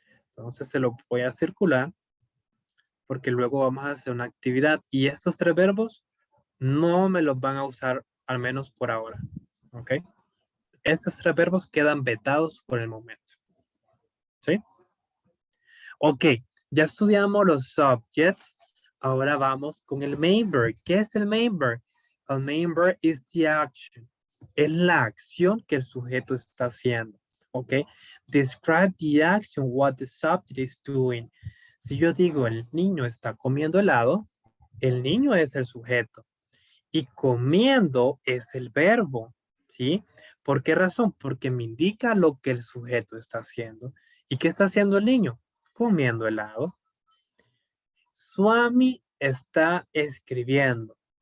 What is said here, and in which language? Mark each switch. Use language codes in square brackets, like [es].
[es] Entonces, se lo voy a circular porque luego vamos a hacer una actividad y estos tres verbos no me los van a usar, al menos por ahora. ¿Ok? Estos tres verbos quedan vetados por el momento. ¿Sí? Ok, ya estudiamos los subjects. Ahora vamos con el main verb. ¿Qué es el main verb? [en] El main verb is the action. [es] Es la acción que el sujeto está haciendo. ¿Ok? [en] Describe the action, what the subject is doing. [es] Si yo digo el niño está comiendo helado, el niño es el sujeto. Y comiendo es el verbo, ¿sí? ¿Por qué razón? Porque me indica lo que el sujeto está haciendo. ¿Y qué está haciendo el niño? Comiendo helado. Swami está escribiendo.